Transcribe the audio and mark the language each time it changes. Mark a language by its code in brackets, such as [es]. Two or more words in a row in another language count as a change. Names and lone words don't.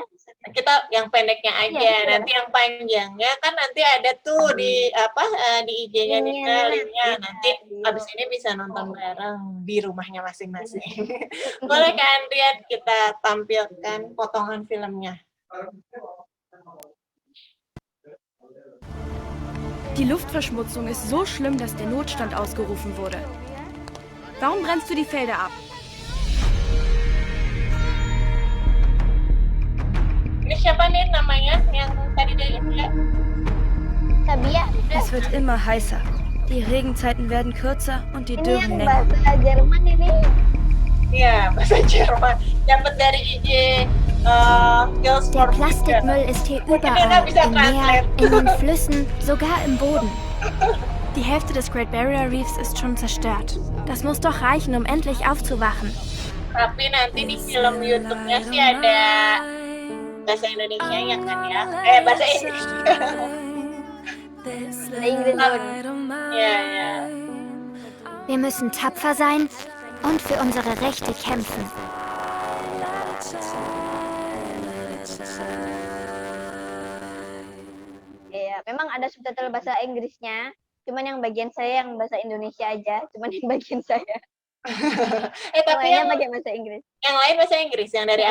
[id] Kita yang pendeknya aja. Iya. Nanti yang panjangnya kan nanti ada tuh di di IG-nya Linknya, linknya. iya, Nanti iya. abis ini bisa nonton bareng di rumahnya masing-masing. Boleh kan, Rian, kita tampilkan potongan filmnya? [de] Die Luftverschmutzung ist so schlimm, dass der Notstand ausgerufen wurde. Warum brennst du die Felder ab? [id] Ini siapa nih namanya yang tadi dari India? Sabia. [de] Es wird immer heißer. Die Regenzeiten werden kürzer und die [id] Ini [de] Dürren [id] yang [de] länger. [id] bahasa Jerman ini. Iya, bahasa Jerman. Dapat dari IG Girls [de] Der [id] for Future. [de] Plastikmüll ist hier [id] Mungkin Nina [de] überall, [id] bisa [de] im Meer, [id] translate. [de] in den Flüssen, sogar im Boden. Die Hälfte des Great Barrier Reefs ist schon zerstört. Das muss doch reichen, um endlich aufzuwachen. [id] Tapi nanti di film YouTube-nya sih ada bahasa Indonesia-nya kan ya? Bahasa Inggris. Bahasa Inggris, Bun. Iya, iya. [de] Wir müssen tapfer sein und für unsere Rechte kämpfen. [id] Iya, memang ada subtitle bahasa Inggrisnya. Cuman yang bagian saya yang bahasa Indonesia aja. Cuman yang bagian saya. Tapi Lainnya yang pakai bahasa Inggris. lain bahasa Inggris, yang dari